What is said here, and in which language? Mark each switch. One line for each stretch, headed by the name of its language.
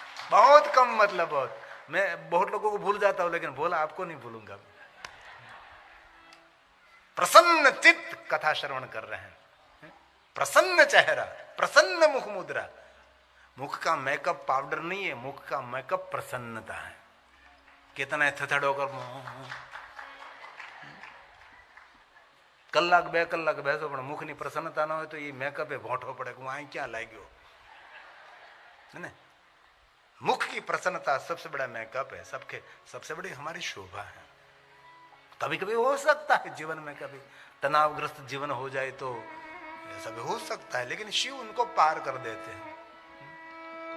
Hindi: बहुत कम, मतलब बहुत। मैं बहुत लोगों को भूल जाता हूं, लेकिन भोला आपको नहीं भूलूंगा। प्रसन्न चित्त कथा श्रवण कर रहे हैं, प्रसन्न चेहरा, प्रसन्न मुख मुद्रा। मुख का मेकअप पाउडर नहीं है, मुख का मेकअप प्रसन्नता है। कितना थथड़ होकर
Gujarati: કલાક બે કલાક બેસો પણ મુખની પ્રસન્નતા ન હોય તો એ મેકઅપે ભોંઠો પડે કે હું અહીં ક્યાં લાગ્યો,
Hindi: है ना। मुख की प्रसन्नता सबसे बड़ा मेकअप है, सबसे बड़ी हमारी शोभा है। कभी कभी हो सकता है जीवन में कभी तनावग्रस्त जीवन हो जाए तो ऐसा भी हो सकता है, लेकिन शिव उनको पार कर देते हैं।